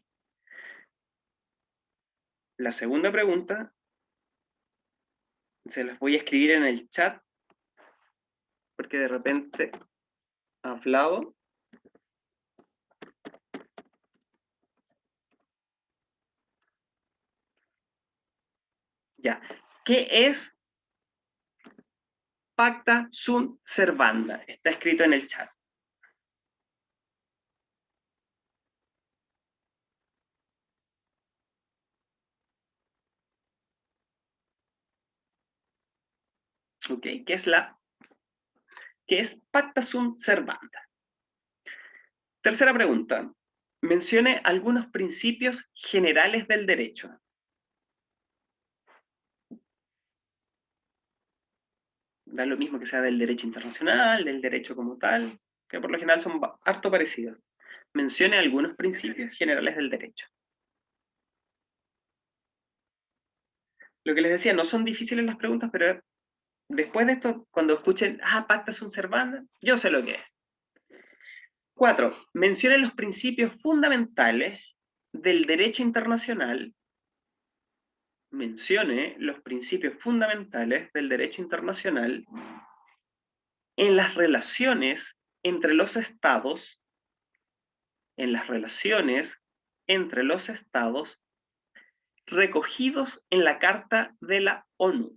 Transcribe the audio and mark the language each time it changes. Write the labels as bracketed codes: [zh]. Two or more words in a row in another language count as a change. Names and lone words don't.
[es] La segunda pregunta se las voy a escribir en el chat porque de repente ha hablado. Ya. ¿Qué es [la] pacta sunt servanda? [es] Está escrito en el chat. Ok. ¿Qué es [la] pacta sunt servanda? [es] Tercera pregunta. Mencione algunos principios generales del derecho. Da lo mismo que sea del derecho internacional, del derecho como tal, que por lo general son harto parecidos. Mencione algunos principios generales del derecho. Lo que les decía, no son difíciles las preguntas, pero después de esto, cuando escuchen, [la] pacta sunt servanda, [es] yo sé lo que es. 4. Mencione los principios fundamentales del derecho internacional. Mencione los principios fundamentales del derecho internacional en las relaciones entre los estados, recogidos en la Carta de la ONU.